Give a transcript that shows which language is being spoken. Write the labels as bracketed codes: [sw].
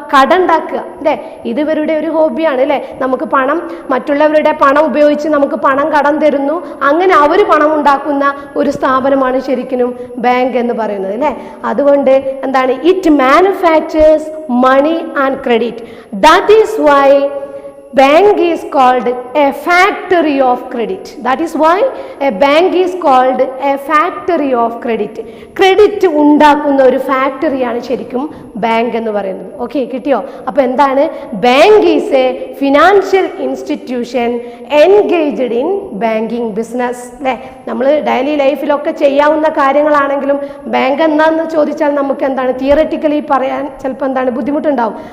[ml] കടം ഉണ്ടാക്കുക അല്ലേ. ഇത് ഇവരുടെ ഒരു ഹോബിയാണ് അല്ലേ. നമുക്ക് പണം, മറ്റുള്ളവരുടെ പണം ഉപയോഗിച്ച് നമുക്ക് പണം കടം തരുന്നു, അങ്ങനെ അവർ പണം ഉണ്ടാക്കുന്ന ഒരു സ്ഥാപനമാണ് ശരിക്കും ബാങ്ക് എന്ന് പറയുന്നത് അല്ലേ. അതുകൊണ്ട് എന്താണ്? [en] It manufactures money and credit. That is why bank is called a factory of credit. That is why a bank is called a factory of credit. [ml] Credit ഉണ്ടാക്കുന്ന ഒരു ഫാക്ടറിയാണ് ശരിക്കും ബാങ്ക് എന്ന് പറയുന്നത്. ഓക്കെ, കിട്ടിയോ? അപ്പോൾ എന്താണ്? [en] Bank is a financial institution engaged in banking business അല്ലേ. [ml] നമ്മൾ ഡെയിലി ലൈഫിലൊക്കെ ചെയ്യാവുന്ന കാര്യങ്ങളാണെങ്കിലും ബാങ്ക് എന്താണെന്ന് ചോദിച്ചാൽ നമുക്ക് എന്താണ് തിയററ്റിക്കലി പറയാൻ ചിലപ്പോൾ എന്താണ് ബുദ്ധിമുട്ടുണ്ടാവും.